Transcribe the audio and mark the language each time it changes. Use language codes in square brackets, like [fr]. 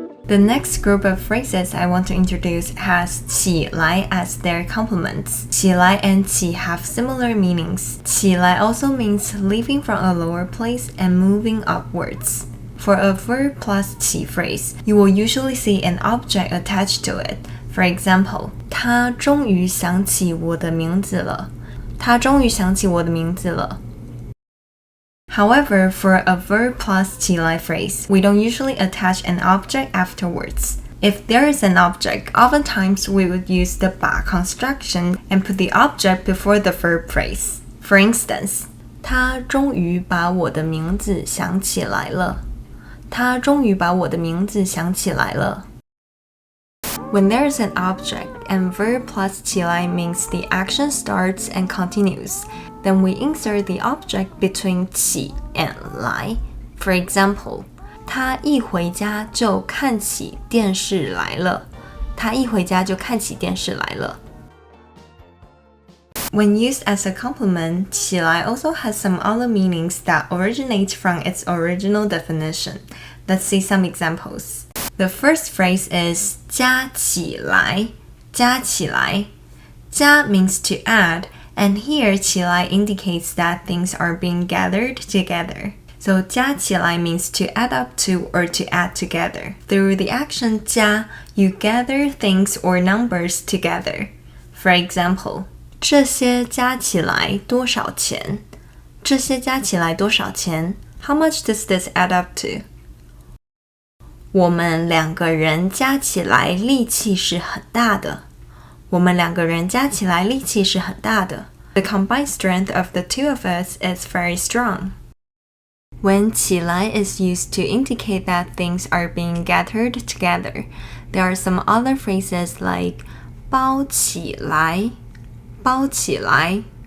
[en] The next group of phrases I want to introduce has 起来 as their complements. 起来 and 起 have similar meanings. 起来 also means leaving from a lower place and moving upwards. For a verb plus 起 phrase, you will usually see an object attached to it. For example, [zh] 他终于想起我的名字了。他终于想起我的名字了。 [en] However, for a verb plus 起来 phrase, we don't usually attach an object afterwards. If there is an object, oftentimes we would use the 把 construction and put the object before the verb phrase. For instance, [zh] 他终于把我的名字想起来了。他终于把我的名字想起来了。 [en] When there is an object and verb plus 起来 means the action starts and continues, then we insert the object between 起 and 来. For example, [zh] 他一回家就看起电视来了。他一回家就看起电视来了。 [en] When used as a complement, 起来 also has some other meanings that originate from its original definition. Let's see some examples. The first phrase is 加起来加起来加 means to add, and here 起来 indicates that things are being gathered together. So 加起来 means to add up to or to add together. Through the action 加, you gather things or numbers together. For example, [zh] 这些加起来多少钱？这些加起来多少钱？ [en] How much does this add up to? [zh] 我们两个人加起来力气是很大的。我们两个人加起来力气是很大的。 [en] The combined strength of the two of us is very strong. When 起来 is used to indicate that things are being gathered together, there are some other phrases like 包起来包起来